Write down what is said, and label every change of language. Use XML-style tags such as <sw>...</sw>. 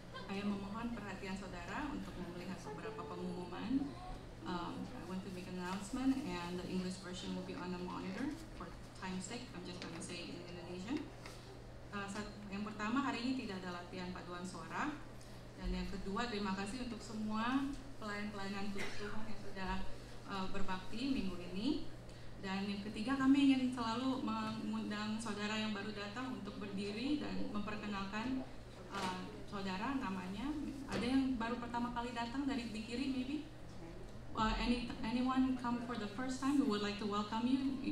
<id>Saya memohon perhatian saudara untuk melihat beberapa pengumuman.</id> <en>I want to make an announcement, and the English version will be on the monitor. For time's sake, I'm just going to say it in Indonesian.</en> <id>Yang pertama, hari ini tidak ada latihan paduan suara. Dan yang kedua, terima kasih untuk semua pelayan-pelayanan Tuhan yang sudah berbakti minggu ini. Dan yang ketiga, kami ingin selalu mengundang saudara yang baru datang untuk berdiri dan memperkenalkan saudara namanya. Ada yang baru pertama kali datang dari di kiri, maybe?</id> <en>Anyone come for the first time who would like to welcome you?</en>